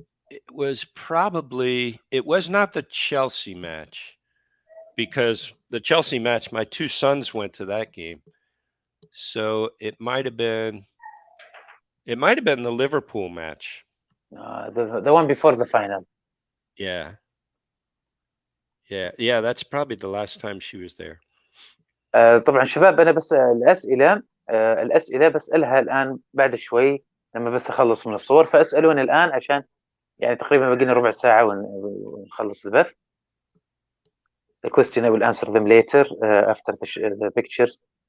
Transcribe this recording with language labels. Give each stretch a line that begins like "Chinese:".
English: It was not the Chelsea match because the Chelsea match, my two sons went to that game. So it might have been the Liverpool match. The one before the final. Yeah. Yeah. Yeah. That's probably the last time she was there.
Arabic: طبعا شباب أنا بس الأسئلة بسألها الآن بعد شوي لما بس أخلص من الصور فأسألوني الآن عشان يعني تقريبا بقينا ربع ساعة ونخلص البث.
English: The question I will answer them later after the pictures.